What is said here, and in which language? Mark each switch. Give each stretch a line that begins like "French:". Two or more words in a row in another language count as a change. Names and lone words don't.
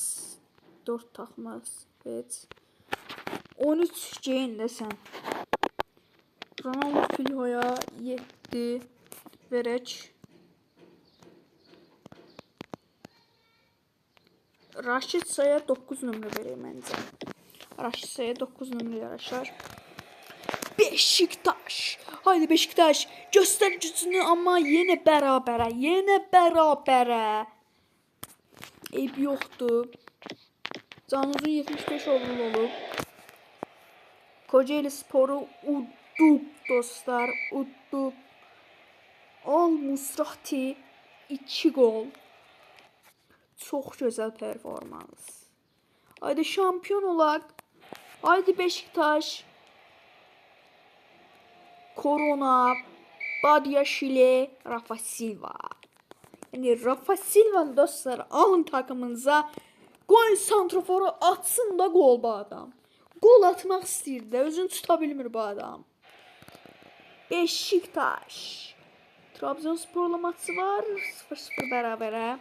Azerbaijani: 4 taxmaz. Evet. 13 geyin desən. Ronaldo Filio'ya 7 verək. Raşitsa'ya 9 nömrə verək məncə. Raşitsa'ya 9 nömrə yaraşar.
Turkish: Beşiktaş. Haydi Beşiktaş. Göster gücünü ama yine bərabərə.
Azerbaijani: Yine bərabərə. Eyb yoxdur. Canuzun 75 overall olub. Kocaeli Sporu udduq dostlar. Udduq. Al-Musrati 2 gol. Çox gözəl performans. Haydi şampiyon olaq. Haydi Beşiktaş. Korona, Badiashile, Rafa Silva.
Turkish: Yani Rafa Silva dostlar alın takımınıza.
Azerbaijani: Qoyun santroforu atsın da gol bu adam. Gol atmaq istəyir də, özünü tuta bilmir bu adam. Beşiktaş. Trabzonsporla maçı var. 0-0 bərabərə.